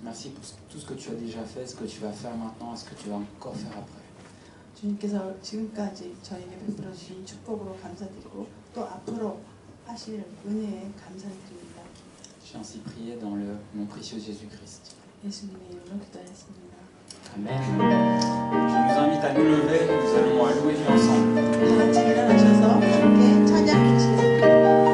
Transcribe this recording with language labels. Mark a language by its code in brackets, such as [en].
[fr] Merci pour tout ce que tu as déjà fait, ce que tu vas faire maintenant et ce que tu vas encore faire après. [ko] 주님께서 지금까지 저에게 베풀어 주신 축복으로 감사드리고 또 앞으로 하실 은혜에 감사드립니다. [fr] J'ai ainsi prié dans le nom précieux Jésus-Christ. [ko] 예수님의 이름으로 기도했습니다. [fr] Amen. Je nous invite à nous lever, nous allons louer Dieu ensemble. [ko] 다 같이 일어나셔서 함께 찬양하시겠습니다.